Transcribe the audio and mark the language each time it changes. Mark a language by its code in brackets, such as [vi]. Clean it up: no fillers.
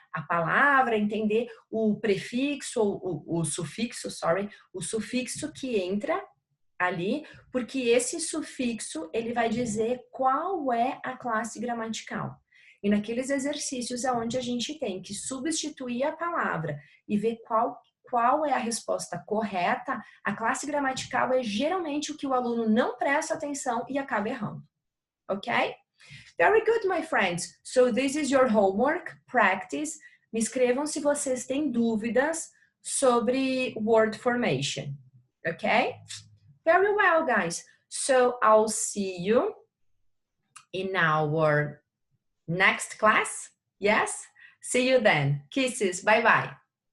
[pt] A palavra, entender o prefixo, o sufixo, o sufixo que entra ali, porque esse sufixo, ele vai dizer qual é a classe gramatical. E naqueles exercícios onde a gente tem que substituir a palavra e ver qual é a resposta correta, a classe gramatical é geralmente o que o aluno não presta atenção e acaba errando. [en] Ok? Very good, my friends. So this is your homework, practice. [pt] Me escrevam se vocês têm dúvidas sobre word formation. [en] Ok? Very well, guys. So I'll see you in our next class. Yes? See you then. Kisses. Bye-bye.